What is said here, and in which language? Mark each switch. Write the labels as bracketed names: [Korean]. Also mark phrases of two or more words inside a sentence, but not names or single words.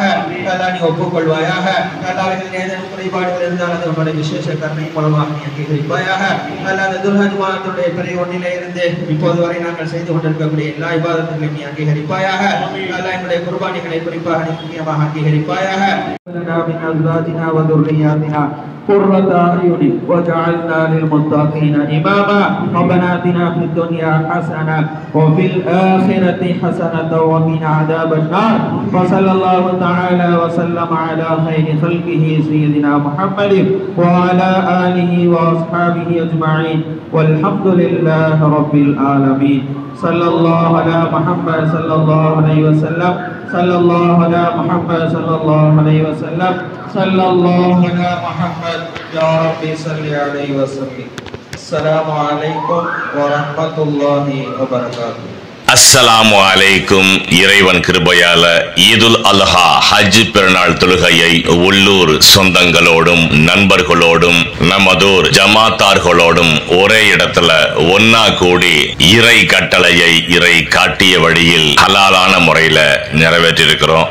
[Tamil] நீ ஒப்புக்கொள்வாயாக. ஏதேனும் குறைபாடுகள் இருந்தால் அது உன்னுடைய விசேஷ கருணை மூலமாக நீ அங்கீகரிப்பாயாக. அந்த துல்ஹஜ் மாதத்துடைய பிறை ஒன்றிலே இருந்து இப்போது வரை நாங்கள் செய்து கொண்டிருக்கக்கூடிய எல்லா இபாதத்தையும் நீ அங்கீகரிப்பாயாக. என்னுடைய குர்பானிகளை குறிப்பாக நீ முக்கியமாக அங்கீகரிப்பாயாக. [Arabic] قرة أعين وجعلنا للمتقين إماما ربنا آتنا في الدنيا حسنة وفي الآخرة حسنة وقنا عذاب النار وصلى الله تعالى وسلم على خير خلقه سيدنا محمد وعلى آله وأصحابه أجمعين والحمد لله رب العالمين. صلى الله على محمد صلى الله عليه وسلم صلى الله على محمد صلى الله عليه وسلم صلى الله على محمد يا ربي صل عليه وسلم. السلام عليكم ورحمة الله وبركاته. السلام عليكم. [Tamil] இறைவன் கிருபையால [Arabic] عيد الأضحى [Tamil] ஹஜ் பெருநாள் தொழுகையை உள்ளூர் சொந்தங்களோடும் நண்பர்களோடும் நமதூர் ஜமாத்தார்களோடும் ஒரே இடத்துல ஒன்னா கூடி இறை கட்டளையை இறை காட்டிய வழியில் ஹலாலான முறையில நிறைவேற்றிருக்கிறோம்.